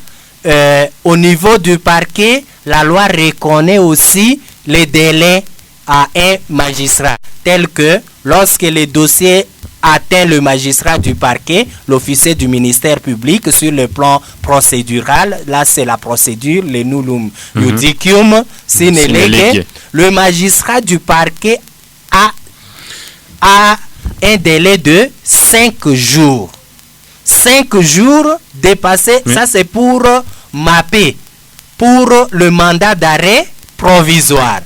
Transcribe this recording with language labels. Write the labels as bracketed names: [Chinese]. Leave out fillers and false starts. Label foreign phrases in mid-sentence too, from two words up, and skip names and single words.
[French] Au niveau du parquet, la loi reconnaît aussi les délais à un magistrat, tel que lorsque le dossier atteint le magistrat du parquet, l'officier du ministère public sur le plan procédural, là c'est la procédure, le [Latin] nullum iudicium sine lege, [French] le magistrat du parquet a un délai de 5 jours. 5 jours dépassés, ça c'est pour mapper, pour le mandat d'arrêt provisoire.